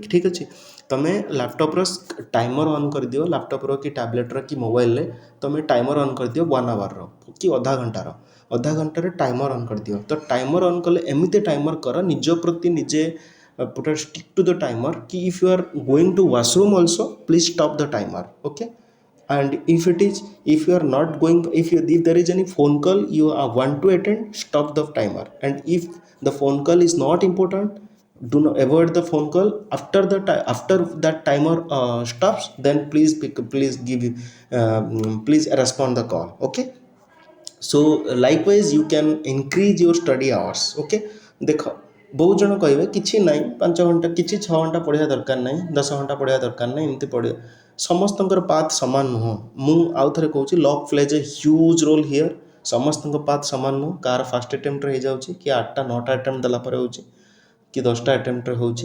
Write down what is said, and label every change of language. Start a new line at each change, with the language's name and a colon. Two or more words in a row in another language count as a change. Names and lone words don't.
Odia: ଠିକ୍ ଅଛି, ତୁମେ ଲ୍ୟାପଟପ୍ର
English: timer on
Odia: କରିଦିଅ, ଲ୍ୟାପଟପ୍ର କି ଟ୍ୟାବଲେଟ୍ର କି ମୋବାଇଲରେ ତୁମେ
English: timer on
Odia: କରିଦିଅ 1 ଆୱାରର କି ଅଧା ଘଣ୍ଟାର। ଅଧା ଘଣ୍ଟାରେ
English: timer on
Odia: କରିଦିଅ।
English: ତ timer on
Odia: କଲେ ଏମିତି ଟାଇମର୍ କର ନିଜ ପ୍ରତି ନିଜେ ପୁରା
English: stick to the timer କି if you are going to washroom also please stop the timer. ଓକେ, and if you are not going, if there is any phone call you want to attend, stop the timer. And if the phone call is not important, do not avoid the phone call. After that timer stops, then please respond the call. Okay, so likewise you can increase your study hours.
Odia: Okay, ଦେଖ ବହୁତ ଜଣ କହିବେ କିଛି ନାହିଁ 5 ଘଣ୍ଟା କିଛି 6 ଘଣ୍ଟା ପଢ଼ିବା ଦରକାର ନାହିଁ, 10 ଘଣ୍ଟା ପଢ଼ିବା ଦରକାର ନାହିଁ, ଏମିତି ପଢ଼ିବା। ସମସ୍ତଙ୍କର ପାଥ୍ ସମାନ ନୁହଁ। ମୁଁ ଆଉ ଥରେ କହୁଛି,
English: luck plays a huge role here.
Odia: ସମସ୍ତଙ୍କ ପାଥ୍ ସମାନ ନୁହଁ। କାହାର ଫାଷ୍ଟ ଆଟେମ୍ପ୍ଟରେ ହେଇଯାଉଛି, କି 8ଟା 9ଟା ଆଟେମ୍ପ୍ଟ ଦେଲା ପରେ ହେଉଛି, କି 10ଟା ଆଟେମ୍ପ୍ଟରେ ହେଉଛି।